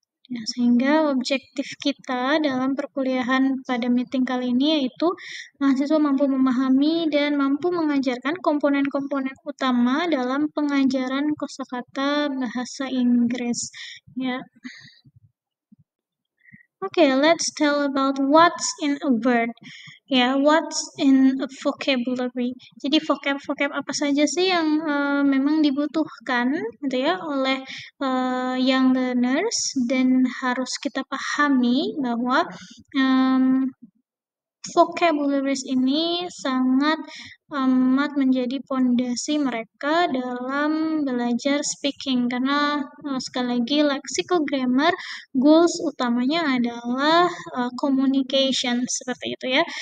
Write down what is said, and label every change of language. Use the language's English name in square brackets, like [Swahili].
[Indonesian] Ya, sehingga objektif kita dalam perkuliahan pada meeting kali ini yaitu mahasiswa mampu memahami dan mampu mengajarkan komponen-komponen utama dalam pengajaran kosakata bahasa Inggris. Ya. [English] Okay, let's tell about what's in a word. Ya, what's in a vocabulary. [Indonesian] Jadi vocab apa saja sih yang memang dibutuhkan gitu ya oleh young learners dan harus kita pahami bahwa vocabularies ini sangat amat menjadi pondasi mereka dalam belajar speaking karena sekali lagi lexical grammar goals utamanya adalah communication seperti itu ya.